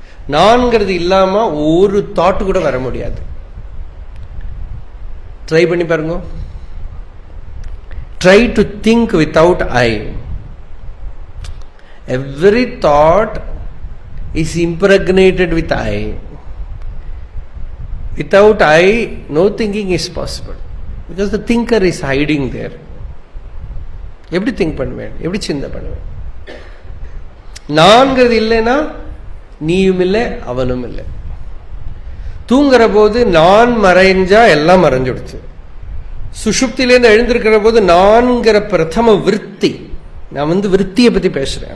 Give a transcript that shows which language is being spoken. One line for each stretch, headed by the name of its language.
Tamil: நான்கிறது இல்லாம ஒரு தாட்டு கூட வர முடியாது. ட்ரை பண்ணி பாருங்க.
English: Try to think without I. Every thought is impregnated with I. Without I, no thinking is possible. Because the thinker is hiding there.
Tamil: எப்படி திங்க் பண்ணுவேன், எப்படி சிந்தை பண்ணுவேன்? நான்கிறது இல்லைன்னா நீயும் இல்லை அவனும் இல்லை. தூங்குற போது நான் மறைஞ்சா எல்லாம் மறைஞ்சுடுச்சு. சுஷுப்திலேருந்து எழுந்திருக்கிற போது நான்கிற பிரதம விருத்தி, நான் விருத்தியை பத்தி பேசுறேன்.